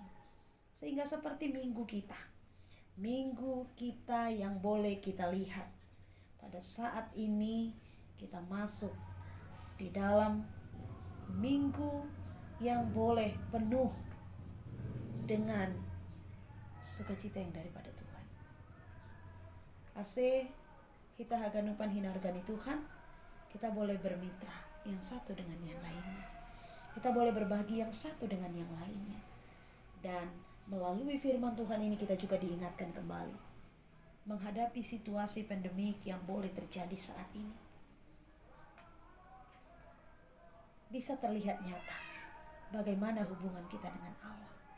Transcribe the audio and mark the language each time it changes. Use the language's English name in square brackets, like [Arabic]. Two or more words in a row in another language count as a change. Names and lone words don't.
[Indonesian] Sehingga seperti minggu kita yang boleh kita lihat, pada saat ini kita masuk di dalam minggu yang boleh penuh dengan sukacita yang daripada Tuhan. [Batak Simalungun] Ase kita haganupan hinargani Tuhan, [Indonesian] kita boleh bermitra yang satu dengan yang lainnya. Kita boleh berbagi yang satu dengan yang lainnya. Dan melalui firman Tuhan ini kita juga diingatkan kembali menghadapi situasi pandemik yang boleh terjadi saat ini. Bisa terlihat nyata bagaimana hubungan kita dengan Allah.